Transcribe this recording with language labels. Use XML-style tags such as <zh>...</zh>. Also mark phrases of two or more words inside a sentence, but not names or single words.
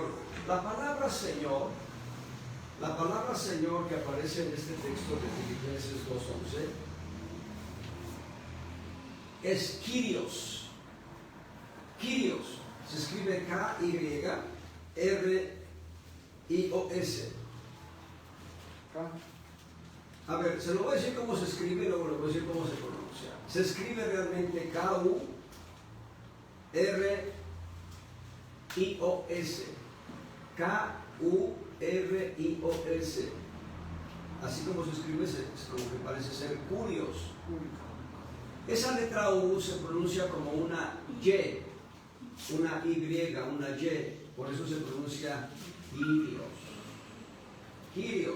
<es>La palabra Señor que aparece en este texto de Filipenses 2:11 es Kyrios. Kyrios se escribe K-Y-R-I-O-S. A ver, se lo voy a decir cómo se escribe y luego le voy a decir cómo se pronuncia. Se escribe realmente K-U-R-I-O-S. K-U-R-I-O-S. Así como se escribe, como que parece ser curios. Esa letra U se pronuncia como una Y, una Y, una Y. Por eso se pronuncia Kyrios. Kyrios.</es>